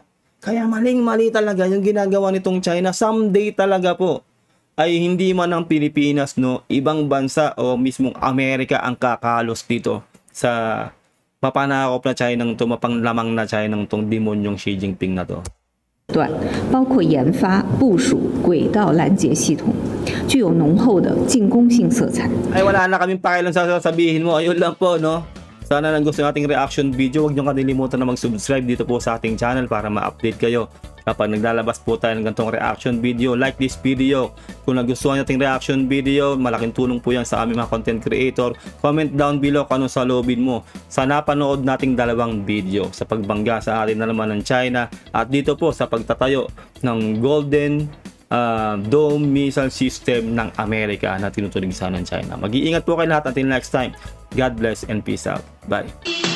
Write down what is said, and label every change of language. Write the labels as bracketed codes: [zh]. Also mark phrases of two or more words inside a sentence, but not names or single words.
[tl] Kaya maling-mali talaga yung ginagawa nitong China. Someday talaga po ay hindi man ang Pilipinas, no, ibang bansa o mismong Amerika ang kakalos dito sa mapanakop na China ng mapanglamang na China ng tong demonyong Xi Jinping na to. [zh] 包括研发、部署轨道拦截系统，具有浓厚的进攻性色彩。 [tl] Ay wala na kaming pakialam sa sasabihin mo. Ayun lang po, no. Sana nang gusto nating [en] reaction video, [tl] huwag niyo kalilimutan na mag-subscribe dito po sa ating channel para ma-update kayo kapag naglalabas po tayo ng ganitong reaction video. [en] Like this video. [tl] Kung nagustuhan nating [en] reaction video, [tl] malaking tulong po yan sa aming mga [en] content creator. Comment down below [tl] kung ano sa loobin mo sa napanood nating dalawang video sa pagbangga sa atin na naman ng China at dito po sa pagtatayo ng Golden Dome [en] missile system [tl] ng Amerika na tinutuligsa ng China. Mag-iingat po kayo lahat [en] until next time. God bless and peace out. Bye.